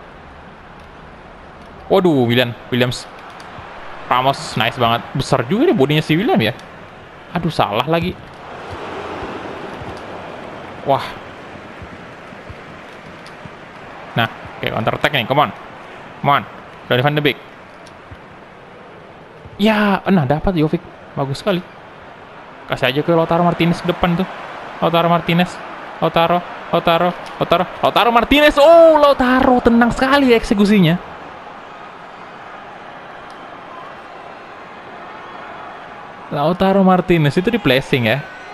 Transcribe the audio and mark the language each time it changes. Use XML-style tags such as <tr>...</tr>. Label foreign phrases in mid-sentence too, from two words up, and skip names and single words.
<id>Waduh, Williams. Ramos, nice banget. Besar juga nih bodinya si William ya. Aduh, salah lagi. Wah. Nah, oke,</id> <en>counter attack</en> <id>nih,</id> <en>come on.</en> <id>Donny van de Beek. Ya, nah dapat Jovic. Bagus sekali. Kasih aja ke Lautaro Martinez ke depan tuh. Lautaro Martinez. Lautaro Martinez. Oh, Lautaro tenang sekali eksekusinya. Lautaro Martinez itu di placing ya.</id>